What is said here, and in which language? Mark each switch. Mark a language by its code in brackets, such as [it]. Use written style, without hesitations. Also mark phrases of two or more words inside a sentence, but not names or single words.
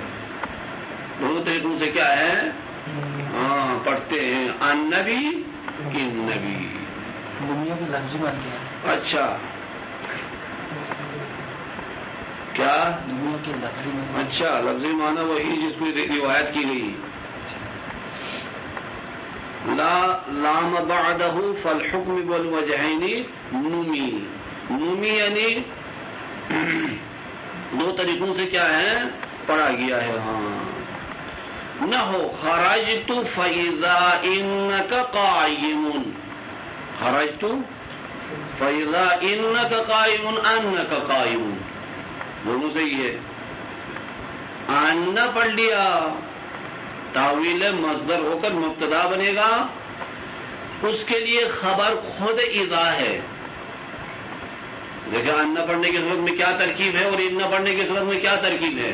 [ur] دونوں طریقوں سے کیا ہے ہاں پڑھتے ہیں [ar] ان نبی ان نبی. [ur] اچھا کیا؟ اچھا لفظی معنی وہی جس کو روایت کی گئی. [ar] لا لام بعدہ فالحکم بالوجہین نمی. [ur] نمی یعنی دو طریقوں سے کیا ہے پڑھا گیا ہے. ہاں نہ ہو [ar] خرجت فاذا انک قائم، خرجت فاذا انک قائم انک قائم [ur] دونوں صحیح ہے. آنا پڑھ لیا تاویل مصدر ہو کر مبتدا بنے گا، اس کے لیے خبر خود اذا ہے. دیکھیں آنا پڑھنے کی صورت میں کیا ترکیب ہے اور انا پڑھنے کی صورت میں کیا ترکیب ہے.